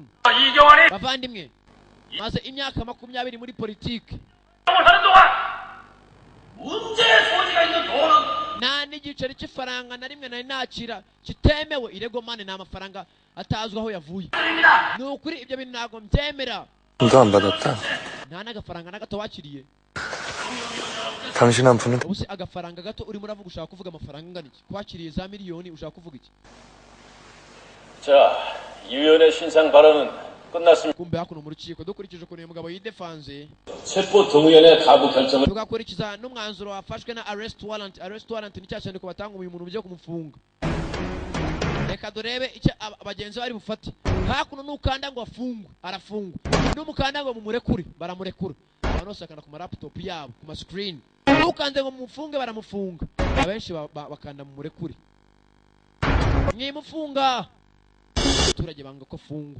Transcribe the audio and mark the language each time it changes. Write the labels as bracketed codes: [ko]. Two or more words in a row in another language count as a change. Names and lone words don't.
[rw] bavandimwe maze imyaka 20 muri politiki nta n'igiceri cy'ifaranga na rimwe nari nakira kitemewe. irego mane ni amafaranga atazwi aho yavuye. ni ukuri ibyo bintu ntabwo mbyemera. [ko] 도 안 받았다. [rw] nta n'agafaranga na gato wakiriye. [ko] 당신 한 푼은 [rw] ubuse agafaranga gato urimo uravuga ushaka kuvuga amafaranga angana iki? kwakiriye za miliyoni ushaka kuvuga iki? [ko] 자, 이 위원의 신상 발언은 끝났습니다. [rw] kumbe hakuno mu rukiko dukurikije ukuntu uyu mugabo yidefanze [ko] 체포 동의원의 가부 결정을 [rw] tugakurikiza n'umwanzuro wafashwe na [en] arrest warrant. arrest warrant [rw] ni cya cyandiko batanga uyu muntu byo kumufunga. reka durebe icyo abagenzi bari bufate. hakuno nukanda ngo afungwe arafungwa. n'umukanda ngo mumurekure baramurekura. abantu bose bakanda ku laptop yabo ku screen. nukanze ngo mumufunge baramufunga. abenshi bakanda mumurekure. mwimufunga abaturage banga ko afungwa.